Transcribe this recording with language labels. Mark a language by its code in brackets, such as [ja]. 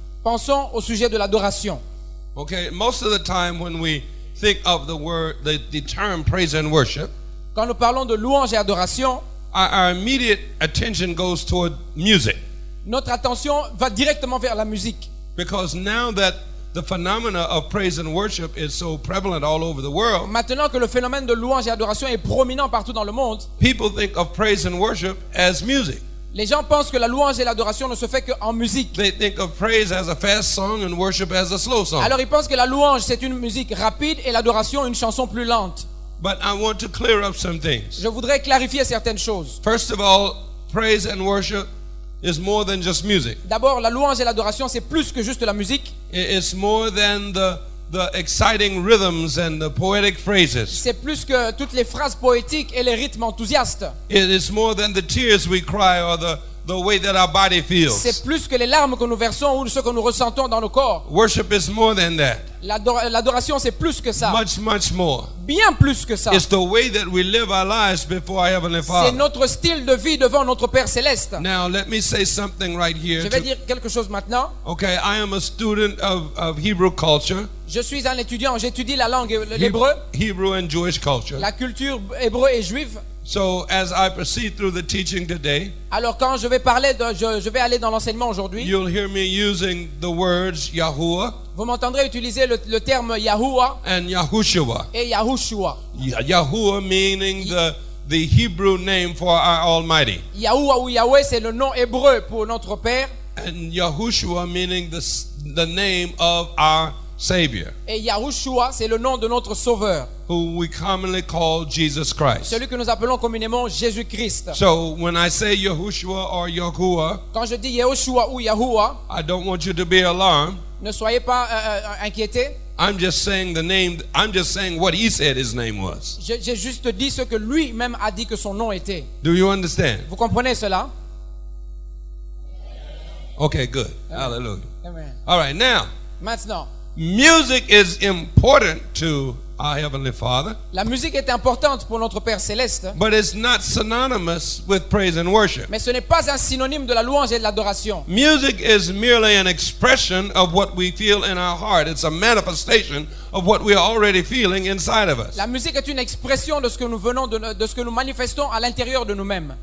[fr] Pensons au sujet de l'adoration. [en] Okay? Most of the time when we think of the term praise and worship, [fr] Quand nous parlons de louange et adoration, [en] our immediate attention goes toward music. [fr] notre attention va directement vers la musique. [en] Because now that the phenomena of praise and worship is so prevalent all over the world, [fr] Maintenant que le phénomène de louange et adoration est prominent partout dans le monde, [en] people think of praise and worship as music. [fr] les gens pensent que la louange et l'adoration ne se fait qu'en musique. [en] They think of praise as a fast song and worship as a slow song. [fr] Alors ils pensent que la louange c'est une musique rapide et l'adoration une chanson plus lente. [en] But I want to clear up some things. [fr] Je voudrais clarifier certaines choses. [en] First of all, praise and worship is more than just music. [fr] D'abord, la louange et l'adoration c'est plus que juste la musique. [en] It's more than the exciting rhythms and the poetic phrases. [fr] C'est plus que toutes les phrases poétiques et les rythmes enthousiastes. [en] It is more than the tears we cry or the way that our body feels. [fr] C'est plus que les larmes que nous versons ou ce que nous ressentons dans nos corps. [en] Worship is more than that. [fr] L'adoration c'est plus que ça. [en] Much more. [fr] Bien plus que ça. [en] It's the way that we live our lives before our Heavenly [fr] C'est [en] Father. [fr] notre style de vie devant notre Père Céleste. [en] Now, let me say something right here. [fr] Je vais dire quelque chose maintenant. [en] Okay, I am a student of Hebrew culture. [fr] Je suis un étudiant, j'étudige la langue l'hébreu, [en] Hebrew and Jewish culture. [fr] la culture hébreu et juive. [en] So, as I proceed through the teaching today, [fr] Alors quand je vais parler je vais aller dans l'enseignement aujourd'hui, [en] you'll hear me using the words Yahuwah [fr] vous m'entendrez utiliser le terme Yahuwah [en] and Yahushua. [fr] et Yahushua. [en] Yahuwah meaning the Hebrew name for our Almighty. [fr] Yahuwah ou Yahweh c'est le nom hébreu pour notre Père [en] And Yahushua meaning the name of our Savior, [fr] Et Yahushua, c'est le nom de notre Sauveur, [en] who we commonly call Jesus Christ. [fr] celui que nous appelons communément Jésus-Christ. [en] So when I say Yahushua or Yahuwah, [fr] Quand je dis Yahushua ou Yahuwah, [en] I don't want you to be alarmed. [fr] ne soyez pas inquiétés. [en] I'm just saying the name. I'm just saying what he said his name was. [fr] J'ai juste dit ce que lui-même a dit que son nom était. [en] Do you understand? [fr] Vous comprenez cela? [en] Okay, good. Hallelujah. Amen. All right, now, [fr] Maintenant, [en] music is important to our Heavenly Father, [fr] la musique est importante pour notre Père Céleste, [en] but it's not synonymous with praise and worship. [fr] mais ce n'est pas un synonyme de la louange et de l'adoration. [en] Music is merely an expression of what we feel in our heart. It's a manifestation of what we are already feeling inside of us. [fr] La musique est une expression de ce que nous venons de ce que nous manifestons à l'intérieur de nous-mêmes.